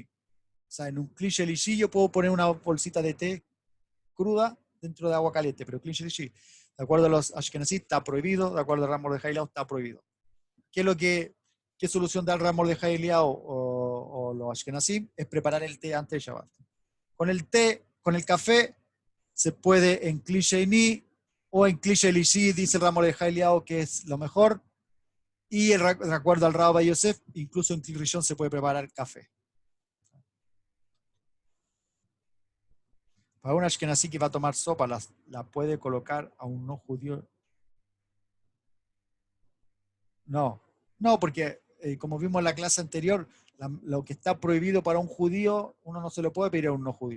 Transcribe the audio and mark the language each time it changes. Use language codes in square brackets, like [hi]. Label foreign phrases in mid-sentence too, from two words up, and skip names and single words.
[es] O sea, en un [he] כלי שלישי [es] yo puedo poner una bolsita de té cruda dentro de agua caliente, pero [he] כלי שלישי, [es] de acuerdo a los ashkenazí, está prohibido, de acuerdo al Ramo de Hailau, está prohibido. ¿Qué solución da el Ramo de Hailau o los ashkenazí? Es preparar el té antes de Shabbat. Con el té, con el café, se puede en [he] כלי שני [es] o en [he] כלי שלישי, [es] dice el Ramo de Hailau, que es lo mejor. Y de acuerdo al Rabbi Yosef, incluso en [he] כלי ראשון [es] se puede preparar café. Para un ashkenazí que va a tomar sopa, la puede colocar a un no judío. No, no, porque como vimos en la clase anterior, lo que está prohibido para un judío, uno no se lo puede pedir a un no judío.